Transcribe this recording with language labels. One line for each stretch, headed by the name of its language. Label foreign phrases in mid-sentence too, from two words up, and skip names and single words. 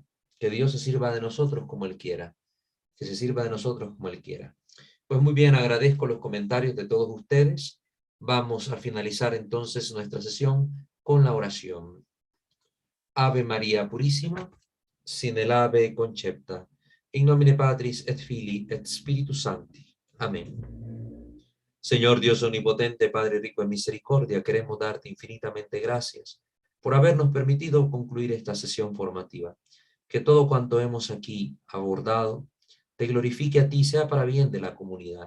Spanish: Que Dios se sirva de nosotros como Él quiera. Que se sirva de nosotros como Él quiera. Pues muy bien, agradezco los comentarios de todos ustedes. Vamos a finalizar entonces nuestra sesión con la oración. Ave María Purísima, sin el ave concepta.
Latin: In nomine Patris et Filii et Spiritus Sancti.
Spanish: Amén. Señor Dios omnipotente, Padre rico en misericordia, queremos darte infinitamente gracias por habernos permitido concluir esta sesión formativa. Que todo cuanto hemos aquí abordado te glorifique a ti, sea para bien de la comunidad.